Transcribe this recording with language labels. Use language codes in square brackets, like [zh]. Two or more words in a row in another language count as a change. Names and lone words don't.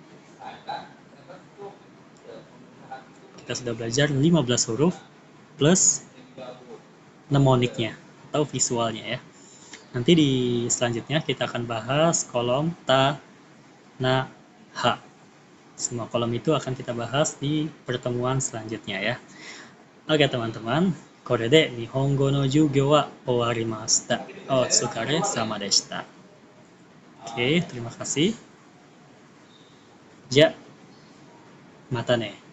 [id] Kita sudah belajar 15 huruf plus mnemoniknya atau visualnya ya. Nanti di selanjutnya kita akan bahas kolom ta, na, ha. Semua kolom itu akan kita bahas di pertemuan selanjutnya ya. Oke teman-teman, [ja] これで日本語の授業は終わりました. お疲れ様でした. [id] Oke, terima kasih. [ja] じゃ、またね.